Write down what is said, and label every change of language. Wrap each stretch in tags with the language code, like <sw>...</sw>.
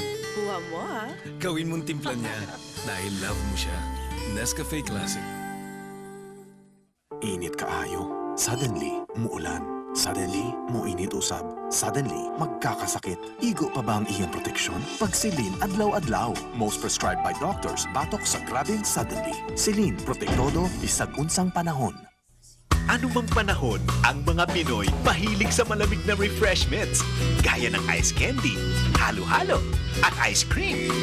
<tl>Kuha mo, ha? Gawin mong timpla niya dahil love mo siya.</tl> <en>Nescafe Classic.</en> <ceb>Init kaayo. Suddenly, muulan. Suddenly, muinit usab.</ceb> <tl>Suddenly, magkakasakit. Igo pa ba ang iyong proteksyon?</tl> <ceb>Pagsilin adlaw-adlaw.</ceb> <en>Most prescribed by doctors,</en> <ceb>batok sa grabing suddenly. Silin, protektodo, bisag unsang panahon.</ceb> <tl>Anumang panahon, ang mga Pinoy mahilig sa malamig na refreshments. Gaya ng ice candy, halo-halo, at ice cream.</tl>